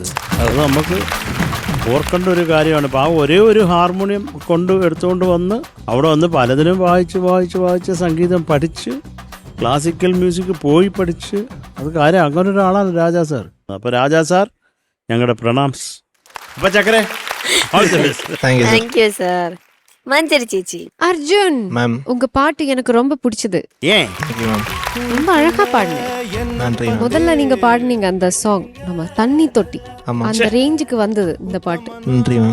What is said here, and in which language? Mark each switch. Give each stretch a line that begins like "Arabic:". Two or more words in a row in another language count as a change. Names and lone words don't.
Malayalam: അത് നമുക്ക് ഓർക്കേണ്ട ഒരു കാര്യമാണ്. അപ്പോൾ ആ ഒരേ ഒരു ഹാർമോണിയം എടുത്തുകൊണ്ട് വന്ന് അവിടെ വന്ന് പലതിനും വായിച്ച് സംഗീതം പഠിച്ച്
English: classical music
Malayalam: പോയി പഠിച്ച് അത് കാര്യം അങ്ങനെ ഒരാളാണ് രാജാ സാർ. അപ്പോൾ രാജാ സാർ ഞങ്ങളുടെ പ്രണാംസ്. അപ്പോൾ ചക്കരെ
English: Thank you sir. மஞ்சரி சேச்சி.
Tamil: அர்ஜுன் மேம், உங்க பாட்டு எனக்கு ரொம்ப பிடிச்சது. ஏன்? ரொம்ப அழகா பாடுனீங்க. முதல்ல நீங்க பாடுனீங்க அந்த சாங் நம்ம தண்ணி தொட்டி, அந்த ரேஞ்சுக்கு வந்தது இந்த பாட்டு. நன்றி மேம்.